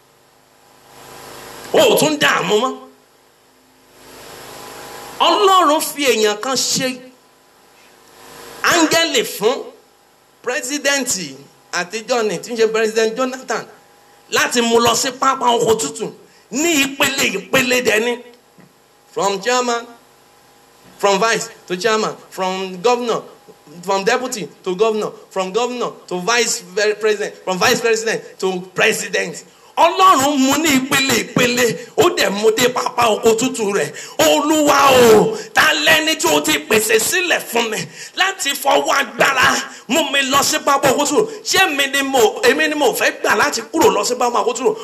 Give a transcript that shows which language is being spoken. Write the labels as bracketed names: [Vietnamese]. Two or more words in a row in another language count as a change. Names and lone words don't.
[Yoruba] o tún dààmú mọ́ Ọlọ́run fi èèyàn kan ṣe áńgẹ́lì fún pírẹsidẹ́ǹtì àtijọ́ ni tí ń ṣe pírẹsidẹ́ǹtì Jonathan láti mú lọ sí pápá oko tútù ní ìpele dẹni [English] from chairman from vice to chairman from governor from deputy to governor from governor to vice president from vice president to president [Yoruba] Ọlọ́run mú ní ìpele ìpele, ó dẹ̀ mú dé pápá oko tútù rẹ̀. Olúwa o, ta lẹ́ni tí o ti pèsè sílẹ̀ fún mi láti fọwọ́ agbára mú mi lọ sí pápá oko tútù? Ṣé èmi ni mo fẹ́ gbà láti kúrò lọ sí pápá oko tútù?